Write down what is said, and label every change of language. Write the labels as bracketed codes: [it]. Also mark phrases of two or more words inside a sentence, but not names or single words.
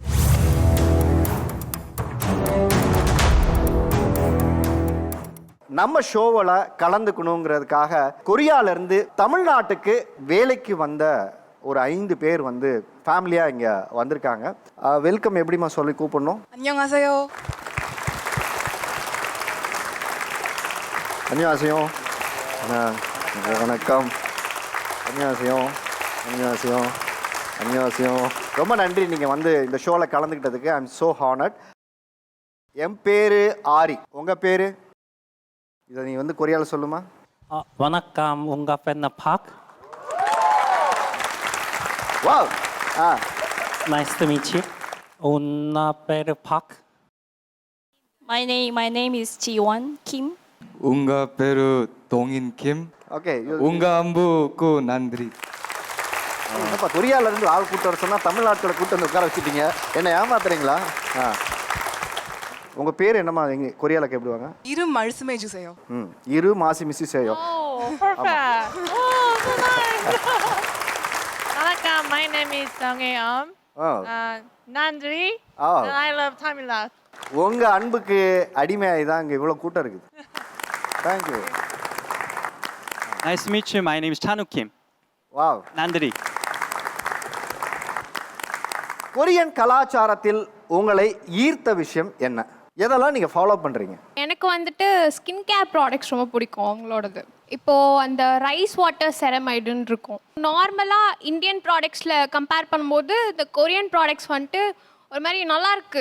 [ta] நம்ம ஷோவில் கலந்துக்கணுங்கிறதுக்காக கொரியாவிலேருந்து தமிழ்நாட்டுக்கு வேலைக்கு வந்த ஒரு 5 பேர் வந்து ஃபேமிலியாக இங்கே வந்திருக்காங்க. வெல்கம் எப்படிமா சொல்லி கூப்பிடணும்? [ko] 안녕하세요. 안녕하세요. [ta] வணக்கம். 안녕하세요. [ko] 안녕하세요. 안녕하세요. [ta] ரொம்ப நன்றி நீங்கள் வந்து இந்த ஷோவில் கலந்துக்கிட்டதுக்கு. [en] I am so honoured. [ta] என் பேர் ஆரி, உங்கள் பேர்? இதை நீ வந்து கொரியாவில் சொல்லுமா? வணக்கம், உங்கள் பேர் பாக். வாவ். [en] Nice to meet you. [ta] உன்ன பேர் பாக். [en] My name is Jiwon Kim. [ta] உங்க பேரு தோங்கின் கிம். ஓகே. உங்க அம்புக்கு நன்றி. அப்போ கொரியாவிலேருந்து ஆள் கூட்டு வர சொன்னால் தமிழ்நாட்டில் கூட்டு வந்து உட்கார வச்சுட்டீங்க. என்ன ஏமாத்துறீங்களா? உங்கள் பேர் என்னம்மா? எங்கே கொரியாவில் கேட்படுவாங்க? [ko] 이름 말씀해 주세요. இரு மாசி மிஸ்ஸி சேயோ. [en] Welcome, my name is Song Eum. Nandri. And I love Tamil Nadu. [ta] உங்கள் அன்புக்கு அடிமையாகி தான் இங்கே இவ்வளோ கூட்டம் இருக்குது. தேங்க்யூ. [en] Nice to meet you. My name is Chanuk Kim. [ta] வாவ். Nandri. கொரியன் கலாச்சாரத்தில் உங்களை ஈர்த்த விஷயம் என்ன? எதெல்லாம் நீங்கள் ஃபாலோ பண்ணுறீங்க? எனக்கு வந்துட்டு [en] skin care products [ta] ரொம்ப பிடிக்கும் அவங்களோடது. இப்போது அந்த [en] rice water [ta] செரமைடுன்னு இருக்கும். நார்மலாக [en] Indian products-il [ta] கம்பேர் பண்ணும்போது இந்த [en] Korean products [ta] வந்துட்டு ஒரு மாதிரி நல்லா இருக்குது.